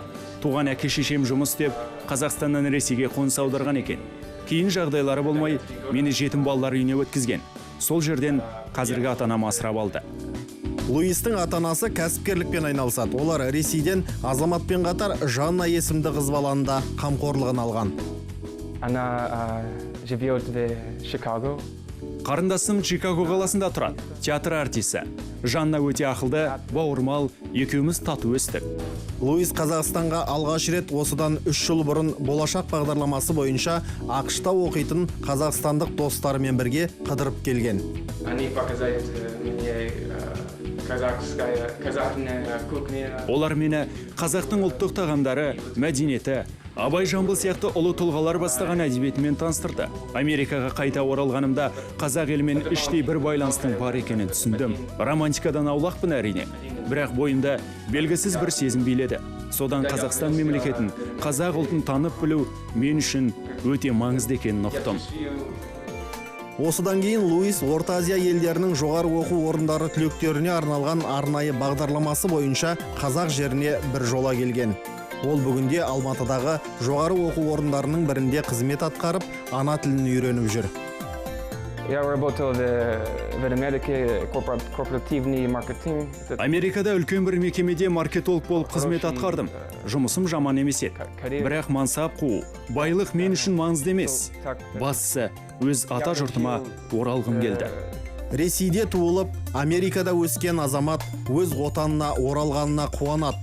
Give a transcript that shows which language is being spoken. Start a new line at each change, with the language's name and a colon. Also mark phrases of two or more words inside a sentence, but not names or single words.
Kazakh: Туған әке-шешем жұмыс істеп, Қазақстаннан Ресейге қоныс аударған екен. Кейін жағдайлары болмай, мені жетім балалар үйіне өткізген. Сол жерден қазіргі ата-анам асырап алды. Луистің ата-анасы кәсіпкерлікпен айналысады. Олар Ресейден Азаматпен қатар Жанна есімді қыз баланы да қамқорлығын алған.
Russian: Она живет в Чикаго.
Kazakh: Қарындасым Чикаго қаласында тұрады. Театр артисі. Жанна өте ақылды, бауырмал, екеуміз тату өстік. Луис Қазақстанға алғаш рет осыдан 3 жыл бұрын болашақ бағдарламасы бойынша ақш-та оқитын қазақстандық достарымен бірге қыдырып келген.
Russian: Они показали мне казахская кухня.
Kazakh: Олар мені қазақтың ұлттық тағамдары, мәдениеті, Абай Жамбыл сияқты ұлы тұлғалар бастаған әдебиетімен таныстырды. Америкаға қайта оралғанымда қазақ елімен іштей бір байланыстың бар екенін түсіндім. Романтикадан аулақпын әрине, бірақ бойымда белгісіз бір сезім биледі. Содан Қазақстан мемлекетін, қазақ ұлтын танып білу мен үшін өте маңызды екенін ұқтым. Осыдан кейін Луис Орта Азия елдерінің жоғары оқу орындары түлектеріне арналған арнайы бағдарламасы бойынша қазақ жеріне бір жола келген. Ол бүгінде Алматыдағы жоғары оқу орындарының бірінде қызмет атқарып, ана тілін үйреніп жүр.
Russian: Я работал в Америке корпоративный маркетинг.
Kazakh: Америкада үлкен бір мекемеде маркетолог болып қызмет атқардым. Жұмысым жаман емес еді. Бірақ мансап қуу, байлық мен үшін маңызды емес. Бастысы, өз ата жұртыма оралғым келді. Ресейде туылып, Америкада өскен Азамат өз отанына оралғанына қуанады.